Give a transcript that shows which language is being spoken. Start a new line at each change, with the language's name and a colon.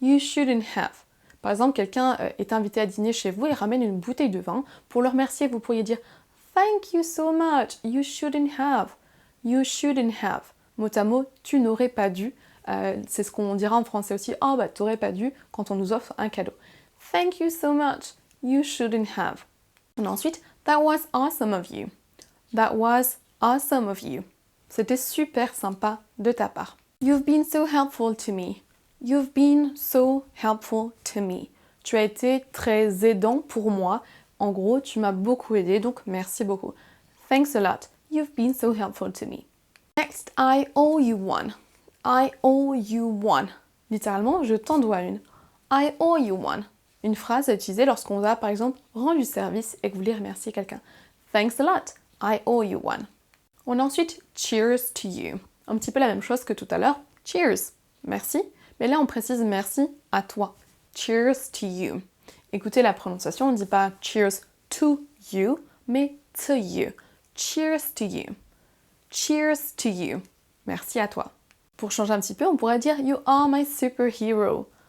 English: You shouldn't have.
French: Par exemple, quelqu'un est invité à dîner chez vous et ramène une bouteille de vin. Pour le remercier, vous pourriez dire «
English: Thank you so much, you shouldn't have ». You shouldn't have.
French: Mot à mot, tu n'aurais pas dû. C'est ce qu'on dira en français aussi. Oh, bah, t'aurais pas dû quand on nous offre un cadeau.
English: Thank you so much. You shouldn't have.
French: Et ensuite,
English: that was awesome of you. That was awesome of you.
French: C'était super sympa de ta part.
English: You've been so helpful to me. You've been so helpful to me.
French: Tu as été très aidant pour moi. En gros, tu m'as beaucoup aidé, donc merci beaucoup.
English: Thanks a lot. You've been so helpful to me. Next, I owe you one. I owe you one.
French: Littéralement, je t'en dois une.
English: I owe you one.
French: Une phrase à utiliser lorsqu'on a, par exemple, rendu service et que vous voulez remercier quelqu'un.
English: Thanks a lot. I owe you one.
French: On a ensuite
English: cheers to you.
French: Un petit peu la même chose que tout à l'heure. Cheers. Merci. Mais là, on précise merci à toi.
English: Cheers to you.
French: Écoutez la prononciation, on ne dit pas cheers to you, mais to you. Cheers to you.
English: Cheers to you.
French: Merci à toi. Pour changer un petit peu, on pourrait dire
English: You are my superhero.